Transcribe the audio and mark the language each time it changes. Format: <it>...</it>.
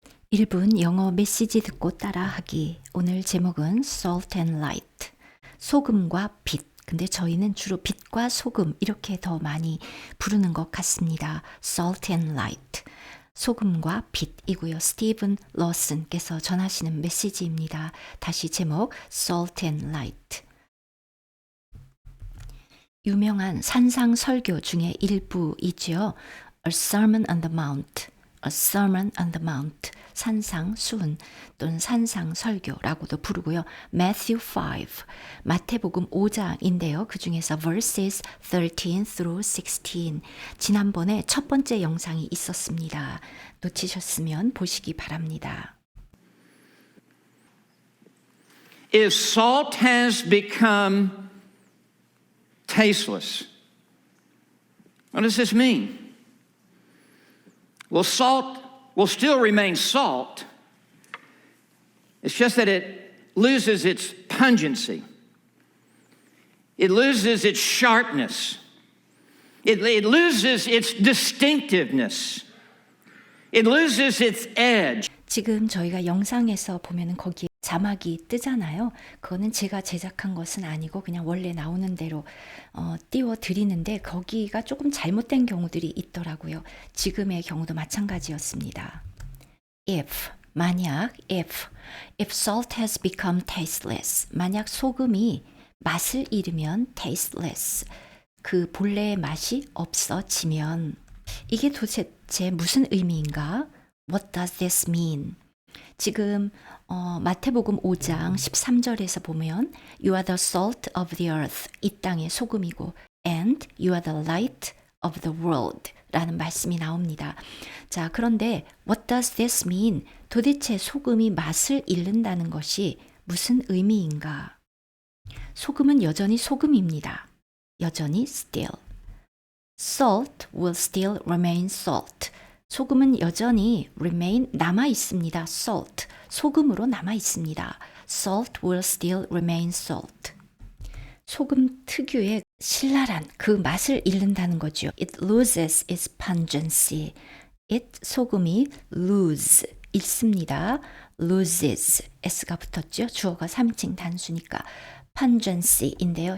<ko>1분 영어 메시지 듣고 따라하기. 오늘 제목은</ko> <en>Salt and Light.</en> <ko>소금과 빛. 근데 저희는 주로 빛과 소금 이렇게 더 많이 부르는 것 같습니다.</ko> <en>Salt and Light.</en> <ko>소금과 빛이고요. 스티븐 러슨께서 전하시는 메시지입니다. 다시 제목</ko> <en>Salt and Light.</en> <ko>유명한 산상 설교 중에 일부이지요.</ko> <en>A Sermon on the Mount. A Sermon on the Mount.</en> <ko>산상 수훈 또는 산상 설교라고도 부르고요. Matthew 5. 마태복음 5장인데요. 그 중에서</ko> <en>verses 13 through 16.</en> <ko>지난번에 첫 번째 영상이 있었습니다. 놓치셨으면 보시기 바랍니다.</ko> <en>If salt has become tasteless, what does this mean? Well, salt will still remain salt. It's just that it loses its pungency. It loses its sharpness. It loses its distinctiveness. It loses its edge.</en> <ko>지금 저희가 영상에서 보면은 거기에 자막이 뜨잖아요. 그거는 제가 제작한 것은 아니고 그냥 원래 나오는 대로 띄워 드리는데 거기가 조금 잘못된 경우들이 있더라고요. 지금의 경우도 마찬가지였습니다. If, 만약,</ko> <en>if salt has become tasteless,</en> <ko>만약 소금이 맛을 잃으면 tasteless, 그 본래의 맛이 없어지면 이게 도대체 무슨 의미인가?</ko> <en>What does this mean?</en> <ko>지금 마태복음 5장 13절에서 보면</ko> <en>You are the salt of the earth.</en> <ko>이 땅의 소금이고</ko> <en>And you are the light of the world.</en> <ko>라는 말씀이 나옵니다. 자, 그런데</ko> <en>What does this mean?</en> <ko>도대체 소금이 맛을 잃는다는 것이 무슨 의미인가? 소금은 여전히 소금입니다. 여전히 still.</ko> <en>Salt will still remain salt.</en> <ko>소금은 여전히 remain 남아 있습니다.</ko> <en>salt.</en> <ko>소금으로 남아 있습니다.</ko> <en>Salt will still remain salt.</en> <ko>소금 특유의 신랄한 그 맛을 잃는다는 거죠.</ko> <en>It loses its pungency.</en> <ko>It 소금이 lose 잃습니다. loses s가 붙었죠. 주어가 3인칭 단수니까 pungency인데요.</ko>